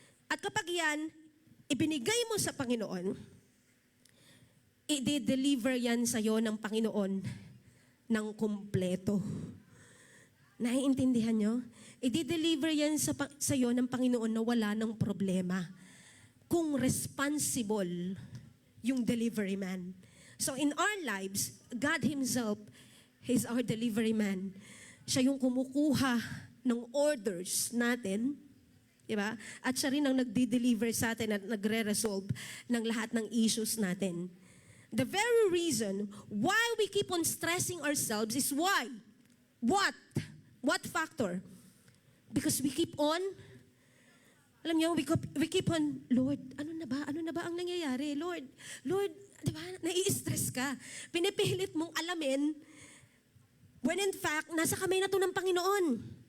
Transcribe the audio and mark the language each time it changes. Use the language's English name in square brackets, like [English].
[Filipino] At kapag yan, ibinigay mo sa Panginoon, i-deliver yan sa'yo ng Panginoon ng kumpleto. Naiintindihan nyo? I-deliver yan sa'yo ng Panginoon na wala ng problema. Kung responsible yung delivery man. [English] So in our lives, God Himself is our delivery man. [Filipino] Siya yung kumukuha ng orders natin, diba? At siya rin ang nagdi-deliver sa atin at nagre-resolve ng lahat ng issues natin. [English] The very reason why we keep on stressing ourselves is why? What? What factor? Because we keep on, [Filipino] alam niyo, [English] we keep on, Lord, [Filipino] ano na ba ang nangyayari? Lord, diba, nai-stress ka. Pinipilit mong alamin [English] when in fact, [Filipino] nasa kamay na to ng Panginoon.